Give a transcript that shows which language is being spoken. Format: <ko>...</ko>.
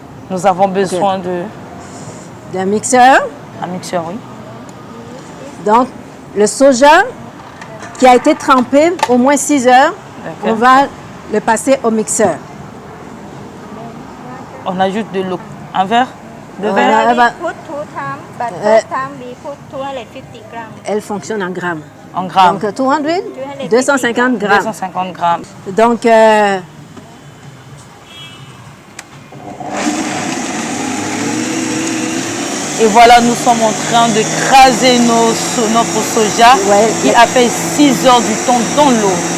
<fr>Nous avons besoin d'un mixeur. Un mixeur, oui. Donc, le soja qui a été trempé au moins 6 heures, on va le passer au mixeur. On ajoute de l'eau. Un verre? Deux verres?</fr> <en>We put 2 times, but first time we put 250 grams.</en> <fr>Elle fonctionne en grammes. En grammes. Donc, 250 grammes. 250 grammes. Donc, et voilà, nous sommes en train de craser notre soja qui a fait 6 heures du temps dans l'eau.</fr>